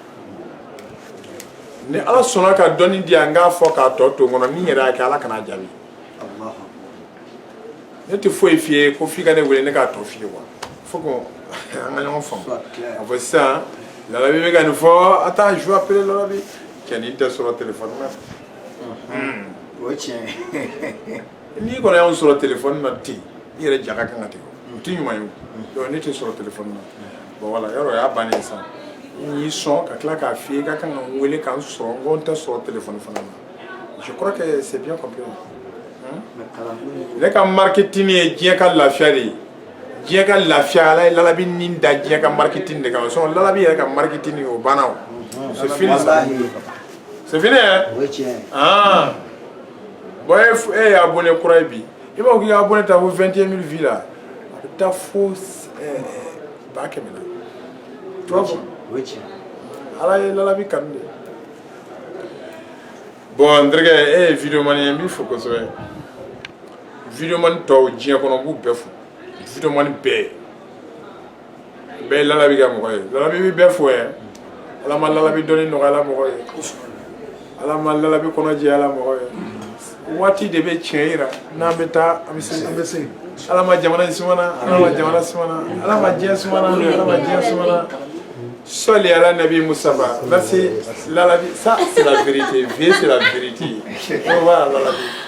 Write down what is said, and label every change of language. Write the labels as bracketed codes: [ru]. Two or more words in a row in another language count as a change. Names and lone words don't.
[bm] ni ala sɔnna ka dɔnni di yan n k'a fɔ k'a tɔ to n kɔnɔ ni n yɛrɛ y'a kɛ ala kan'a jaabi ne tɛ foyi f'i ye ko f'i ka ne wele ne k'a tɔ f'i ye quoi [fr] faut que [bm] an ka ɲɔgɔn faamu a fɔ sisan lalabi bɛ ka nin fɔ a t'a [fr] joué appeler [bm] lalabi kɛni tɛ sɔrɔ téléphone na o ye tiɲɛ n'i kɔni y'anw sɔrɔ téléphone na ten i yɛrɛ jaga kan ka tigɛ o tɛ ɲuman ye donc ne tɛ sɔrɔ téléphone na [fr] bon voilà [bm] yɔrɔ o y'a bannen ye sa n y'i sɔn ka tila k'a f'i ye ka kan ka n wele k'an sɔrɔ n ko n tɛ sɔrɔ téléphone fana na [fr] je crois que c'est bien compris [bm] ne ka marketing ye diɲɛ ka lafiya de ye diɲɛ ka lafiya ala ye lalabi nin da diɲɛ ka marketing de kan sɔn lalabi yɛrɛ ka marketing o banna o [fr] c'est fini ça c'est fini hein [bm] o ye tiɲɛ [fr] ah bon [bm] e ye abonné kura ye bi i b'a fɔ k'i ka abonné ta fo 21 000 vues la a bɛ taa fo 100 000 la [fr] tu vois [bm] o ye tiɲɛ ala ye lalabi kanu de bon n terikɛ e ye video mani ye n b'i fo kosɛbɛ video mani tɔw diɲɛ kɔnɔ n b'u bɛɛ fo video mani bɛɛ ye lalabi ka mɔgɔ ye lalabi bɛ bɛɛ fo yɛ ala ma lalabi dɔnni nɔgɔyala mɔgɔ ye ala ma lalabi kɔnɔ jɛyala mɔgɔ ye waati de bɛ tiɲɛ yira n'an bɛ taa an bɛ se ala ma jamana in sumana ala ma jamana sumana ala ma diɲɛ sumana ala ma diɲɛ sumana Soli ala Nabi Mustafa merci lalabi [fr] ça c'est la vérité vie c'est la vérité on va [bm] lalabi